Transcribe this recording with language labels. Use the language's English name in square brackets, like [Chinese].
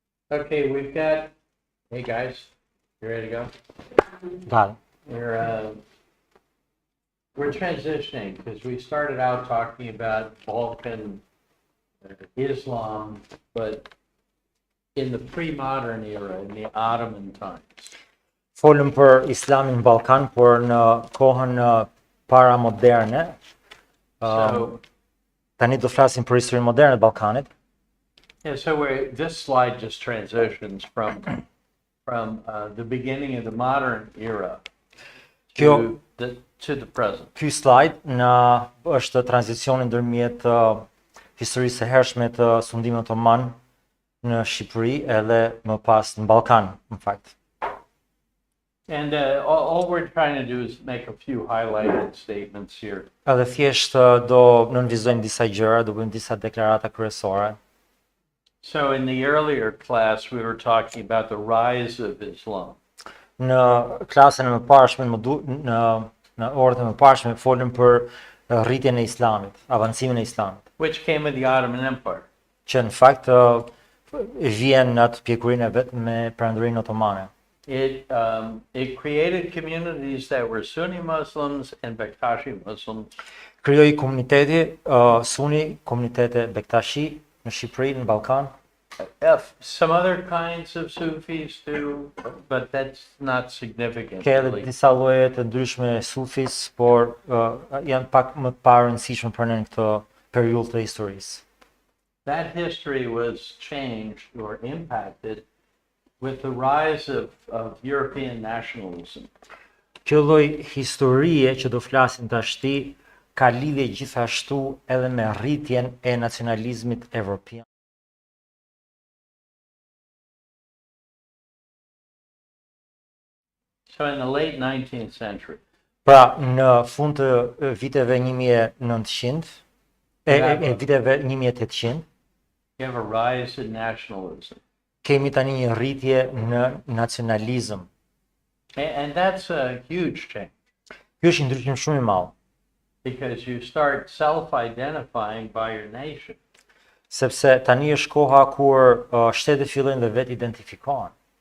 [English] Okay, we've got, hey guys, you ready to go? Got it. We're transitioning because we started out talking about Balkan Islam, but in the pre-modern era, in the Ottoman times. [Albanian] Folëm për Islamin në Ballkan, por në kohën para moderne. [English] So, [Albanian] Tani do flasim për historinë moderne të Ballkanit. [English] yeah, so this slide just transitions from the beginning of the modern era to the present. [Albanian] Ky slide është tranzicioni ndërmjet historisë së hershme të sundimit otoman në Shqipëri edhe më pas në Ballkan, në fakt. [English] And all we're trying to do is make a few highlighted statements here. [Albanian] Edhe thjesht do nënvizojmë disa gjëra, do bëjmë disa deklarata kryesore. [English] So in the earlier class, we were talking about the rise of Islam. [Albanian] Në klasën e mëparshme, në orët e mëparshme, folëm për rritjen e Islamit, avancimin e Islamit. [English] Which came with the Ottoman Empire. [Albanian] Që në fakt vjen në atë pjekurinë e vet me perandorinë otomane. [English] It created communities that were Sunni Muslims and Bektashi Muslims. [Albanian] Krijoi komuniteti Sunni, komunitete Bektashi në Shqipëri, në Ballkan. [English] Some other kinds of Sufis too, but that's not significant. [Albanian] Ka edhe [English] Really. [Albanian] disa lloje të ndryshme sufis, por janë pak më të parëndësishme për ne në këtë periudhë të historisë. [English] That history was changed or impacted with the rise of European nationalism. [Albanian] Kjo lloj historie që do flasim tashti ka lidhje gjithashtu edhe me rritjen e nacionalizmit evropian. [English] So in the late 19th century, [Albanian] Pra, në fund të viteve 1900, viteve 1800, [English] you have a rise in nationalism. [Albanian] kemi tani një rritje në nacionalizëm. [English] And that's a huge change [Albanian] Ky është një ndryshim shumë i madh, [English] because you start self-identifying by your nation. [Albanian] sepse tani është koha kur shtetet fillojnë dhe vetë identifikohen.